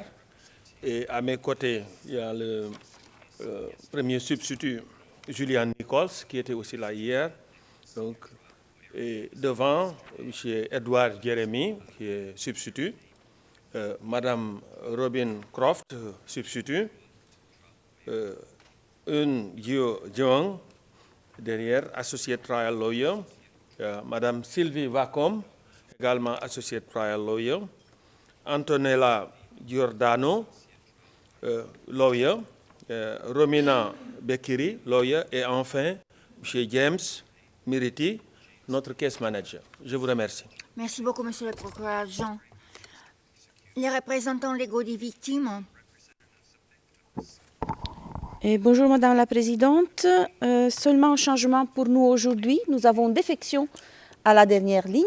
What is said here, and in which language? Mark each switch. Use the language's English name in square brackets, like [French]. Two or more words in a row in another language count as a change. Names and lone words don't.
[French] Et à mes côtés, il y a le premier substitut, Julian Nichols, qui était aussi là hier. Donc, et devant, M. Edward Jeremy, qui est substitut. Madame Robin Croft, substitut. Gio Jeong, derrière, [English] associate trial lawyer. [French] Madame Sylvie Wacom, également [English] associate trial lawyer. [French] Antonella Giordano, lawyer. Romina Bekiri, lawyer. Et enfin, M. James Miriti, notre [English] case manager. [French] Je vous remercie. Merci beaucoup, Monsieur le procureur adjoint. Les représentants légaux des victimes. Bonjour Madame la Présidente. Seulement un changement pour nous aujourd'hui. Nous avons défection à la dernière ligne.